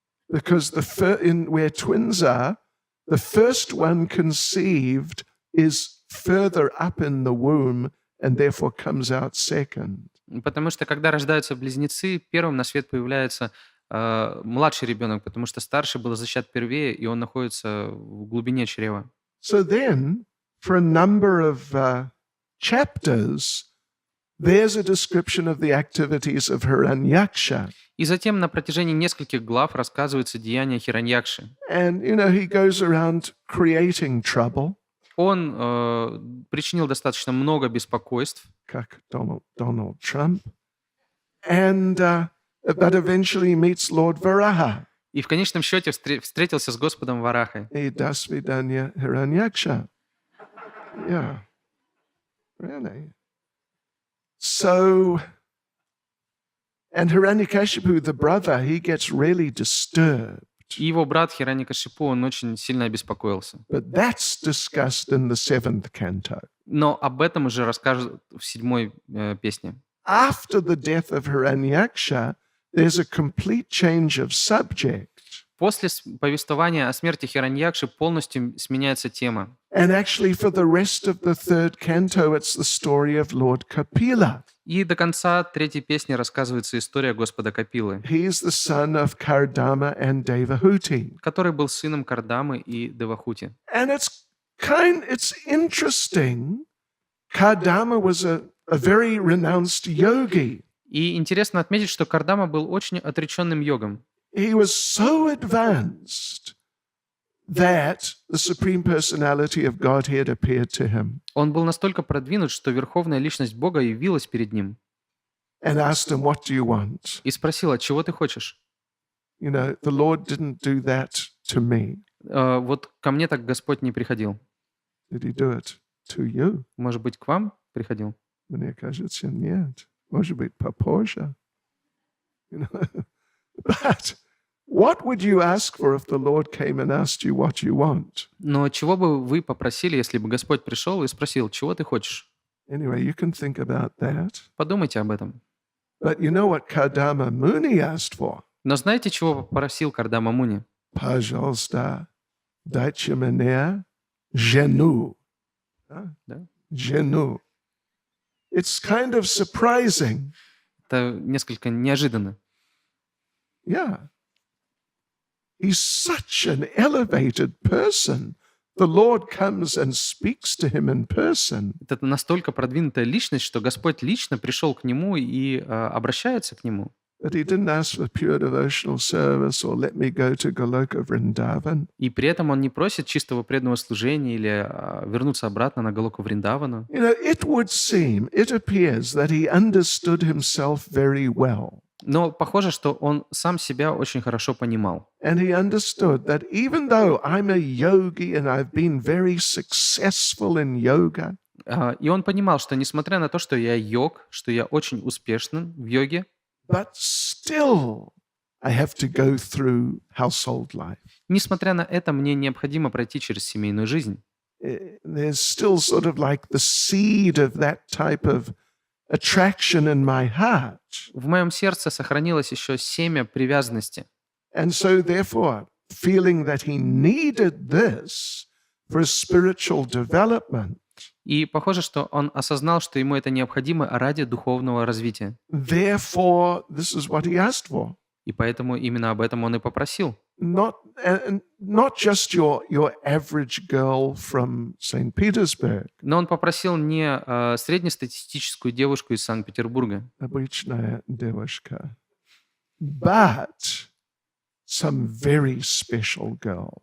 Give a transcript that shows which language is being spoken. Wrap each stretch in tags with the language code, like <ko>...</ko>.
<en>Because where twins are, the first one conceived is further up in the womb and therefore comes out second.</en> <ru>Потому что, когда рождаются близнецы, первым на свет появляется младший ребенок, потому что старший был зачат первее, и он находится в глубине чрева.</ru> <en>So then, for a number of chapters, there's a description of the activities of Hiranyaksha.</en> <ru>И затем на протяжении нескольких глав рассказывается деяние Хираньякши.</ru> <en>And, he goes around creating trouble.</en> <ru>Он причинил достаточно много беспокойств. Как</ru> <en>Donald Trump. And, but eventually meets Lord Varaha.</en> <ru>И в конечном счете встретился с Господом Варахой. И до свидания, Hiranyaksha.</ru> <en>Yeah. Really. So, and Hiranyakashipu, the brother, he gets really disturbed.</en> <ru>И его брат Хираньякашипу, он очень сильно обеспокоился.</ru> <en>But that's discussed in the 7th canto.</en> <ru>Но об этом уже расскажут в 7-й песне.</ru> <en>After the death of Hiranyaksha, there's a complete change of subject.</en> <ru>После повествования о смерти Хираньякши полностью сменяется тема.</ru> <en>And actually, for the rest of the third canto, it's the story of Lord Kapila.</en> <ru>И до конца третьей песни рассказывается история Господа Капилы,</ru> <en>He is the son of Kardama and Devahuti.</en> <ru>который был сыном Кардамы и Девахути.</ru> <en>And it's interesting. Kardama was a very renounced yogi.</en> <ru>И интересно отметить, что Кардама был очень отреченным йогом.</ru> <en>He was so advanced that the Supreme Personality of Godhead appeared to him</en> <ru>Он был настолько продвинут, что Верховная Личность Бога явилась перед ним</ru> <en>and asked him, "What do you want?"</en> <ru>и спросила, чего ты хочешь?</ru> <en>You know, the Lord didn't do that to me.</en> <ru>Вот ко мне так Господь не приходил.</ru> <en>Did he do it to you?</en> <ru>Может быть, к вам приходил? Мне кажется, нет. Может быть, попозже.</ru> <en>You know? But what would you ask for if the Lord came and asked you what you want?</en> <ru>Но чего бы вы попросили, если бы Господь пришел и спросил, чего ты хочешь?</ru> <en>Anyway, you can think about that.</en> <ru>Подумайте об этом.</ru> <en>But you know what Kardama Muni asked for?</en> <ru>Но знаете, чего попросил Кардама Муни? Пожалуйста, дайте мне жену. Да? Жену.</ru> <en>It's kind of surprising.</en> <ru>Это несколько неожиданно.</ru> <en>Yeah. He's such an elevated person. The Lord comes and speaks to him in person.</en> <ru>Это настолько продвинутая личность, что Господь лично пришел к нему и обращается к нему.</ru> <en>But he didn't ask for pure devotional service or let me go to Goloka Vrindavan.</en> <ru>И при этом он не просит чистого преданного служения или вернуться обратно на Галоку Вриндавану.</ru> <en>You know, it appears that he understood himself very well.</en> <ru>Но похоже, что он сам себя очень хорошо понимал.</ru> <en>And he understood that even though I'm a yogi and I've been very successful in yoga,</en> <ru>И он понимал, что несмотря на то, что я йог, что я очень успешен в йоге,</ru> <en>but still I have to go through household life.</en> <ru>несмотря на это, мне необходимо пройти через семейную жизнь.</ru> <en>There's still sort of like the seed of that type of attraction in my heart.</en> <ru>В моем сердце сохранилось еще семя привязанности.</ru> <en>And so therefore, feeling that he needed this for his spiritual development,</en> <ru>И похоже, что он осознал, что ему это необходимо ради духовного развития.</ru> <en>therefore, this is what he asked for.</en> <ru>И поэтому именно об этом он и попросил.</ru> <en>Not just your average girl from St. Petersburg,</en> <ru>Но он попросил не среднестатистическую девушку из Санкт-Петербурга, обычная девушка,</ru> <en>but some very special girl.</en>